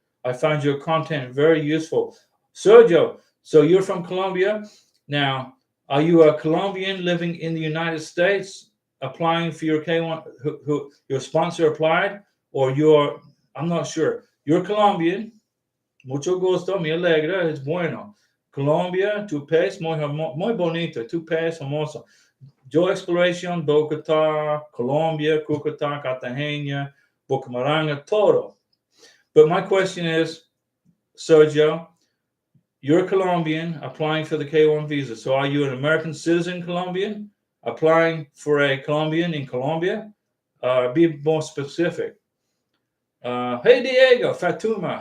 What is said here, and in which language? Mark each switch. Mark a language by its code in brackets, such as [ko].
[en] I find your content very useful. Sergio, so you're from Colombia. Now, are you a Colombian living in the United States applying for your K1, who your sponsor applied, or I'm not sure. You're Colombian. [es] Mucho gusto, me alegra, es bueno. Colombia, tu país muy bonito, tu país hermoso. Yo exploración, Bogotá, Colombia, Cúcuta, Cartagena, Bucaramanga, todo. [en] But my question is, Sergio, you're Colombian applying for the K1 visa. So are you an American citizen Colombian applying for a Colombian in Colombia? Be more specific. Hey, Diego, Fatuma.